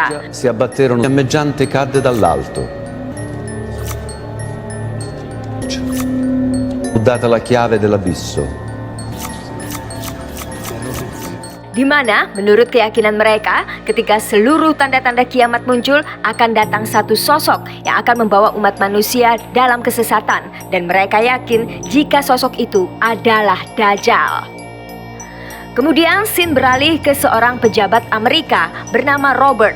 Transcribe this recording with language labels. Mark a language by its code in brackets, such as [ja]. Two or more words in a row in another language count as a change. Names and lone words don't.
[it] Si abbatterono, il fiammeggiante cadde dall'alto. Fu data la chiave dell'abisso. [id] Di mana menurut keyakinan mereka ketika seluruh tanda-tanda kiamat muncul akan datang satu sosok yang akan membawa umat manusia dalam kesesatan dan mereka yakin jika sosok itu adalah Dajjal. Kemudian scene beralih ke seorang pejabat Amerika bernama Robert.